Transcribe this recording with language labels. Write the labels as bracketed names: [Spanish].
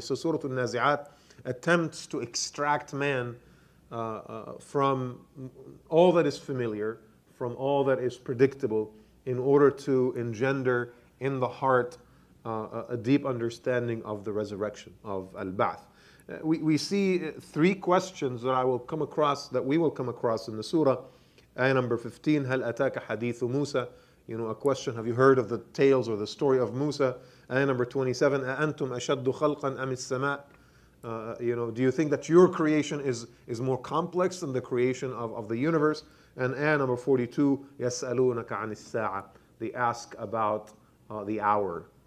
[English] So Surah Al-Nazi'at attempts to extract man from all that is familiar, from all that is predictable, in order to engender in the heart a deep understanding of the resurrection, of al-Ba'th. We see three questions that we will come across in the surah. Ayah number 15, [Arabic] هل أتاك حديث موسى? [English] A question, have you heard of the tales or the story of Musa? Ayah number 27, [Arabic] أأنتم أشد خلقا أم السماء? [English] Do you think that your creation is more complex than the creation of the universe? And ayah number 42, [Arabic] يَسْأَلُونَكَ عَنِ السَّاعَةِ. [English] They ask about the hour.